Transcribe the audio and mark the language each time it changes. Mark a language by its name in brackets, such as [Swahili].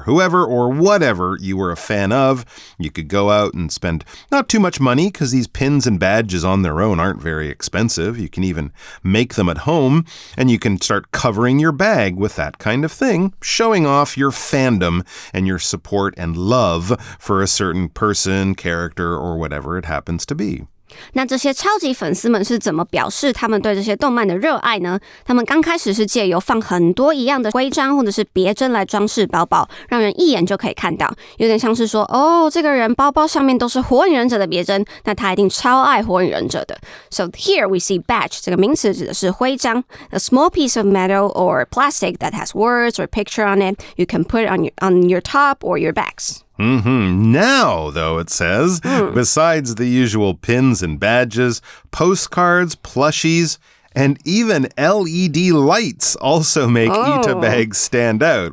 [English] Whoever or whatever you were a fan of, you could go out and spend not too much money because these pins and badges on their own aren't very expensive. You can even make them at home and you can start covering your bag with that kind of thing, showing off your fandom and your support and love for a certain person, character, or whatever it happens to be. [Chinese] 那这些超级粉丝们是怎么表示他们对这些动漫的热爱呢？他们刚开始是借由放很多一样的徽章或者是别针来装饰包包，让人一眼就可以看到，有点像是说，哦，这个人包包上面都是火影忍者的别针，那他一定超爱火影忍者的。 [English] So here we see badge [Chinese] 这个名词指的是徽章 [English] ，a small piece of metal or plastic that has words or picture on it. You can put it on your top or your bags. Now, though, it says, besides the usual pins and badges, postcards, plushies, and even LED lights also make Ita bags stand out.